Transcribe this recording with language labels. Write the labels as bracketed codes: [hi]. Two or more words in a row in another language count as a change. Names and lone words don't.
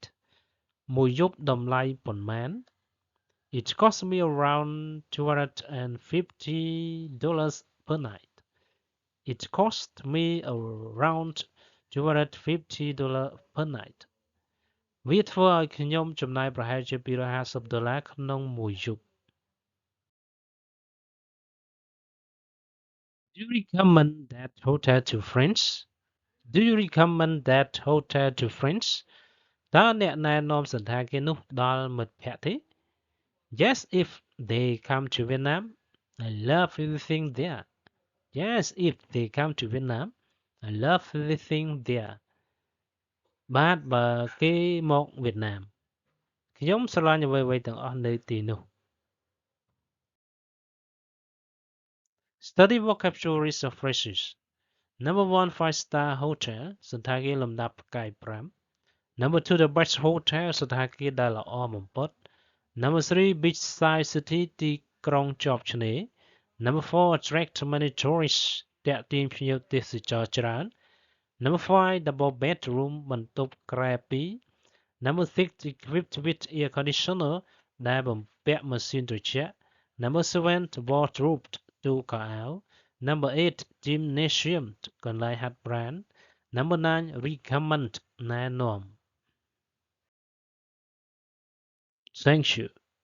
[km] មួយយប់តម្លៃប៉ុន្មាន [en] It cost me around $250 per night. It cost me around $250 per night. [km] វាធ្វើឲ្យខ្ញុំចំណាយប្រហែលជា$250ក្នុងមួយយប់ [en] Do you recommend that hotel to friends? Do you recommend that hotel to friends? [km] តើអ្នកណែនាំសណ្ឋាគារនោះដល់មិត្តភក្តិទេ [en] Yes, if they come to Vietnam. I love everything there. Yes, if they come to Vietnam. I love everything there. [km] បាទបើគេមកវៀតណាមខ្ញុំស្រឡាញ់អ្វីៗទាំងអស់នៅទីនោះ [en] Study vocabularies of phrases. Number 1, 5-star hotel [km] សណ្ឋាគារលំដាប់ផ្កាយ5 [en] Number 2, the best hotel [km] សណ្ឋាគារដែលល្អ [en] បំផុត Number 3, beachside city [km] ទីក្រុងជាប់ឆ្នេរ [en] Number 4, attract many tourists [km] ទាក់ទាញភ្ញៀវទេសចរច្រើន [en] Number 5, double bedroom [km] បន្ទប់ក្រែ2 [en] Number 6, equipped with air conditioner [km] ដែលបំពាក់ម៉ាស៊ីនត្រជាក់ [en] Number 7, wardrobe [km] ទូខោអាវ [en] Number 8, gymnasium [km] កន្លែងហាត់ប្រាណ [en] Number 9, recommend ណែនាំ Thank you.